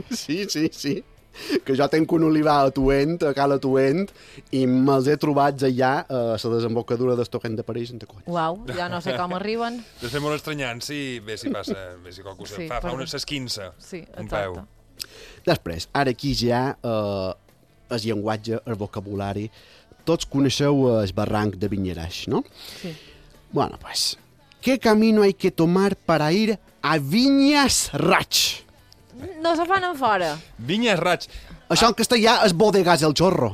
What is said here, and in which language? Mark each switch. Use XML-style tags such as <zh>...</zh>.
<ca>Sí. Que jo tenc un olivar a Cala Tuent, i me'ls he trobats allà a la desembocadura del torrent de Parells en tacons. Uau, ja no sé com arriben. Es fa molt estranyant si passa, si qualcú sí, fa una s'esquinça. Sí, exacte. Un peu. Després, ara aquí ja el llenguatge, el vocabulari. Tots coneixeu el barranc de Vinyeraix, no? Sí.</ca> <es>Bueno, pues, ¿qué camino hay que tomar para ir a Vinyes Raig?</es> <ca>No se fan fora. Vinyes Raig. Això en castellà és bodegas el chorro.</ca>